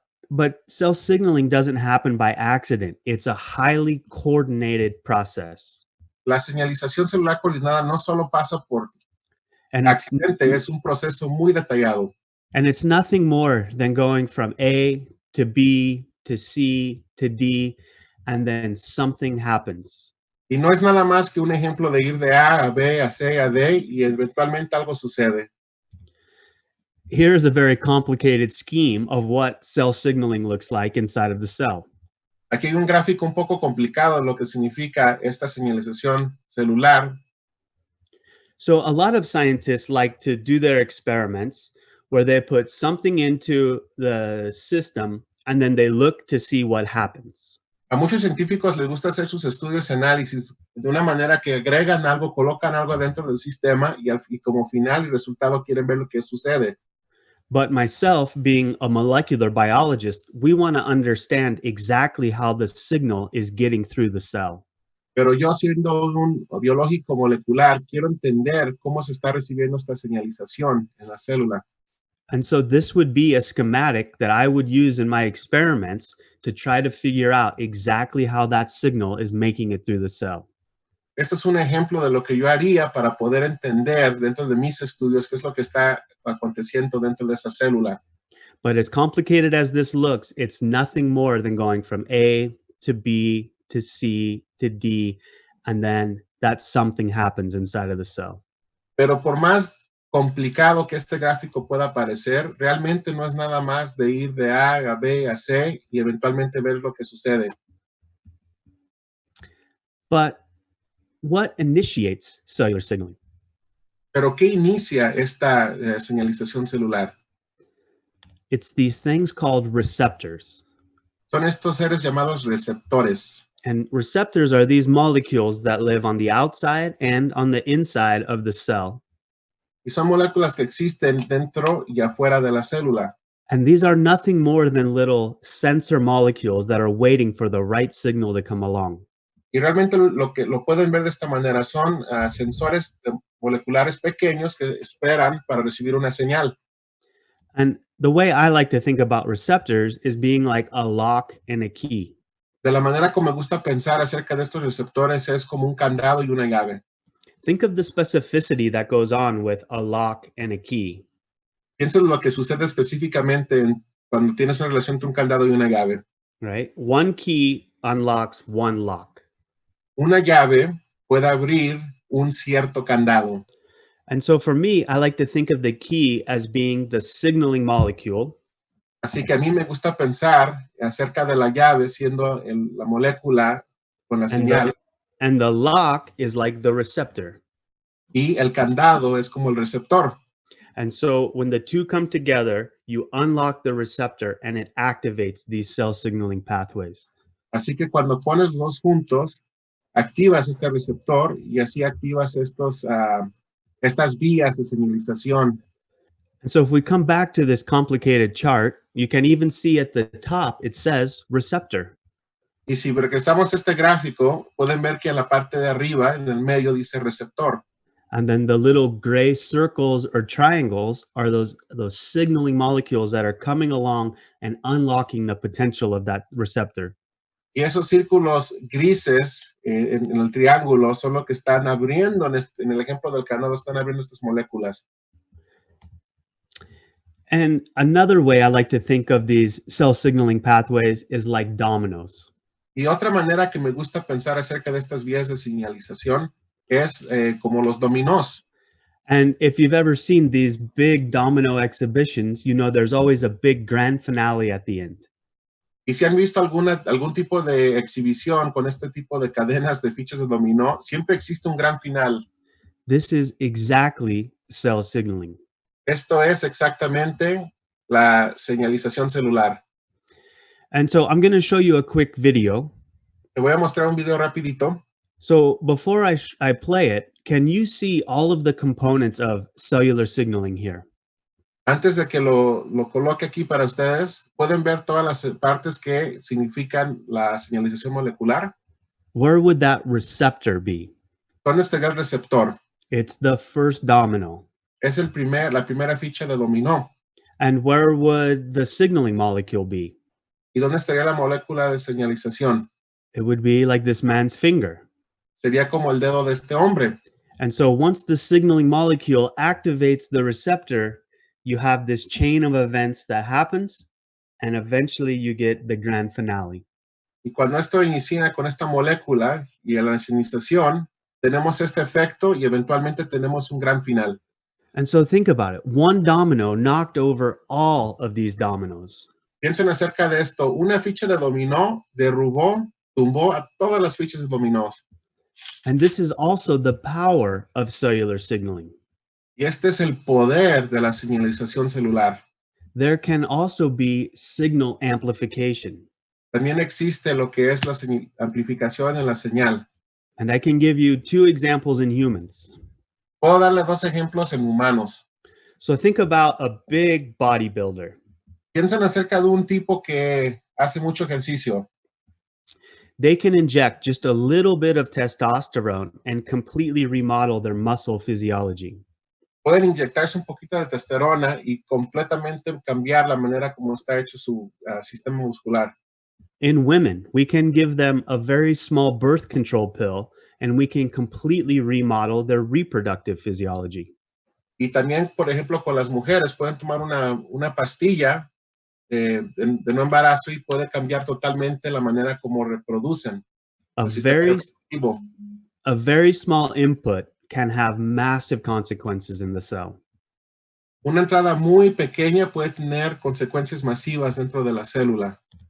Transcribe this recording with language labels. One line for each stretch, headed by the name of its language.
English: But cell signaling doesn't happen by accident. It's a highly coordinated process.
Spanish: La señalización celular coordinada no solo pasa por accidente, es un proceso muy detallado.
English: And it's nothing more than going from A to B to C to D, and then something happens.
Spanish: Y no es nada más que un ejemplo de ir de A a B, a C, a D, y eventualmente algo sucede.
English: Here's a very complicated scheme of what cell signaling looks like inside of the cell.
Spanish: Aquí hay un gráfico un poco complicado de lo que significa esta señalización celular.
English: So a lot of scientists like to do their experiments where they put something into the system and then they look to see what happens.
Spanish: A muchos científicos les gusta hacer sus estudios y análisis de una manera que agregan algo, colocan algo dentro del sistema y como final y resultado quieren ver lo que sucede.
English: But myself, being a molecular biologist, we want to understand exactly how the signal is getting through the cell.
Spanish: Pero yo, siendo un biológico molecular, quiero entender cómo se está recibiendo esta señalización en la célula.
English: And so this would be a schematic that I would use in my experiments to try to figure out exactly how that signal is making it through the cell.
Spanish: Este es un ejemplo de lo que yo haría para poder entender dentro de mis estudios qué es lo que está aconteciendo dentro de esa célula.
English: But as complicated as this looks, it's nothing more than going from A to B to C to D, and then that something happens inside of the cell.
Spanish: Pero por más complicado que este gráfico pueda parecer, realmente no es nada más de ir de A a B a C y eventualmente ver lo que sucede.
English: But what initiates cellular signaling?
Spanish: Pero ¿qué inicia esta señalización celular?
English: It's these things called receptors.
Spanish: Son estos seres llamados receptores.
English: And receptors are these molecules that live on the outside and on the inside of the cell.
Spanish: Y son moléculas que existen dentro y afuera de la célula.
English: And these are nothing more than little sensor molecules that are waiting for the right signal to come along.
Spanish: Y realmente lo pueden ver de esta manera, son sensores moleculares pequeños que esperan para recibir una señal.
English: And the way I like to think about receptors is being like a lock and a key.
Spanish: De la manera como me gusta pensar acerca de estos receptores es como un candado y una llave.
English: Think of the specificity that goes on with a lock and a key.
Spanish: Piensa en lo que sucede específicamente cuando tienes una relación entre un candado y una llave.
English: Right? One key unlocks one lock.
Spanish: Una llave puede abrir un cierto candado.
English: And so for me, I like to think of the key as being the signaling molecule.
Spanish: Así que a mí me gusta pensar acerca de la llave siendo la molécula con la señal
English: And the lock is like the receptor.
Spanish: y el candado es como el receptor.
English: And so when the two come together, you unlock the receptor and it activates these cell signaling pathways.
Spanish: Así que cuando pones los dos juntos, activas este receptor y así activas estas vías de señalización.
English: And so if we come back to this complicated chart, you can even see at the top, it says receptor.
Spanish: Y si regresamos a este gráfico, pueden ver que en la parte de arriba, en el medio, dice receptor.
English: And then the little gray circles or triangles are those signaling molecules that are coming along and unlocking the potential of that receptor.
Spanish: Y esos círculos grises en el triángulo son lo que están abriendo, en el ejemplo del candado, están abriendo estas moléculas.
English: And another way I like to think of these cell signaling pathways is like dominoes.
Spanish: Y otra manera que me gusta pensar acerca de estas vías de señalización es como los dominós.
English: And if you've ever seen these big domino exhibitions, you know there's always a big grand finale at the end.
Spanish: Y si han visto algún tipo de exhibición con este tipo de cadenas de fichas de dominó, siempre existe un gran final.
English: This is exactly cell signaling.
Spanish: Esto es exactamente la señalización celular.
English: And so I'm going to show you a quick video.
Spanish: Te voy a mostrar un video rapidito.
English: So before I play it, can you see all of the components of cellular signaling here?
Spanish: Antes de que lo coloque aquí para ustedes, ¿pueden ver todas las partes que significan la señalización molecular?
English: Where would that receptor be?
Spanish: ¿Dónde estaría el receptor?
English: It's the first domino.
Spanish: Es la primera ficha de dominó.
English: And where would the signaling molecule be?
Spanish: ¿Y dónde estaría la molécula de señalización?
English: It would be like this man's finger.
Spanish: Sería como el dedo de este hombre.
English: And so once the signaling molecule activates the receptor, you have this chain of events that happens, and eventually you get the grand finale.
Spanish: Y cuando esto inicia con esta molécula y la señalización, tenemos este efecto y eventualmente tenemos un gran final.
English: And so think about it. One domino knocked over all of these dominoes.
Spanish: Piensen acerca de esto. Una ficha de dominó tumbó a todas las fichas de dominó.
English: And this is also the power of cellular signaling.
Spanish: Y este es el poder de la señalización celular.
English: There can also be signal amplification.
Spanish: También existe lo que es la amplificación en la señal.
English: And I can give you two examples in humans.
Spanish: Puedo darle dos ejemplos en humanos.
English: So think about a big bodybuilder.
Spanish: Piensen acerca de un tipo que hace mucho ejercicio.
English: They can inject just a little bit of testosterone and completely remodel their muscle physiology.
Spanish: Pueden inyectarse un poquito de testosterona y completamente cambiar la manera como está hecho su sistema muscular.
English: In women, we can give them a very small birth control pill and we can completely remodel their reproductive physiology.
Spanish: Y también, por ejemplo, con las mujeres pueden tomar una pastilla de no embarazo y puede cambiar totalmente la manera como reproducen.
English: A very small input can have massive consequences in the cell.
Spanish: Una entrada muy pequeña puede tener consecuencias masivas dentro de la célula.